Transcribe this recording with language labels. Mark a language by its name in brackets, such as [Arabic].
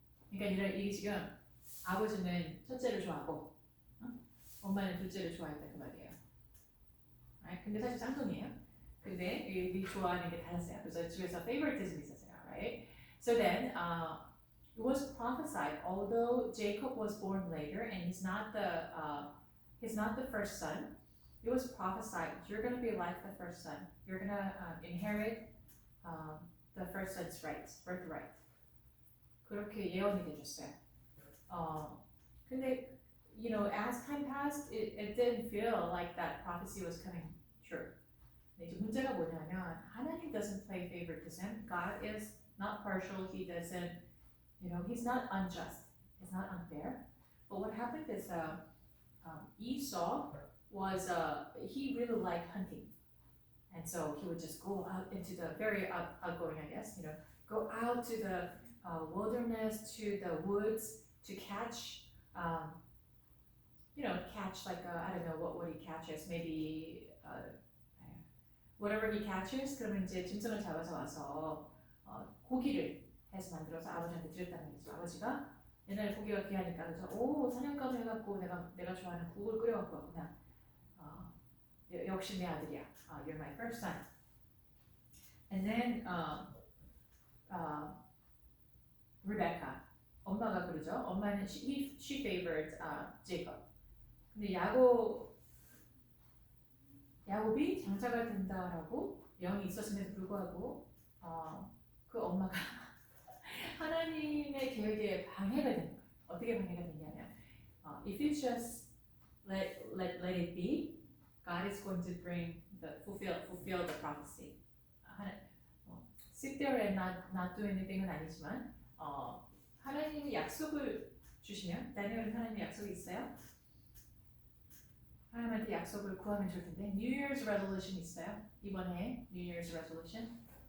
[Korean] 그러니까 이게 지금 아버지는 첫째를 좋아하고 엄마는 둘째를 좋아했다 그 말이에요. [English] Right? [Korean] 근데 사실 쌍둥이에요. 근데 이 좋아하는 게 달랐어요. 그래서 집에서 favoritism 있었어요, [English] right? So then it was prophesied, although Jacob was born later and he's not the first son. It was prophesied, you're going to be like the first son. You're going to inherit the first son's rights, birthright. [Korean] 그렇게 예언이 되셨어요. 근데 [English] as time passed, it didn't feel like that prophecy was coming true. [Korean] 이제 문제가 뭐냐면 하나님 [English] doesn't play favoritism. God is not partial. He doesn't, he's not unjust. He's not unfair. But what happened is Esau was he really liked hunting, and so he would just go out into the very outgoing, I guess, go out to the wilderness, to the woods to catch. Catch like I don't know what he catches, maybe whatever he catches. [Korean] 그러면 이제 짐승을 잡아서 와서 고기를 해서 만들어서 아버지한테 드렸다는 거죠. 아버지가 옛날에 고기가 귀하니까 그래서 사냥감을 해갖고 내가 좋아하는 국을 끓여갖고 왔구나. 역시 내 아들이야. [English] You're my first son. And then Rebecca, [Korean] 엄마가 그러죠. 엄마는 [English] she favored Jacob. [Korean] 근데 야곱이 장자가 된다라고 영이 있었음에도 불구하고 그 엄마가 하나님의 계획에 방해가 되는 거예요. 어떻게 관계가 되냐면 [English] if you just let it be, God is going to bring fulfill the prophecy. Sit there and not do anything [Korean] 은 아니지만 하나님이 약속을 주시면 다니엘은 하나님의 약속이 있어요. 하나님한테 약속을 구하면 좋을 텐데 New Year's resolution 있어요? 이번에 New Year's resolution?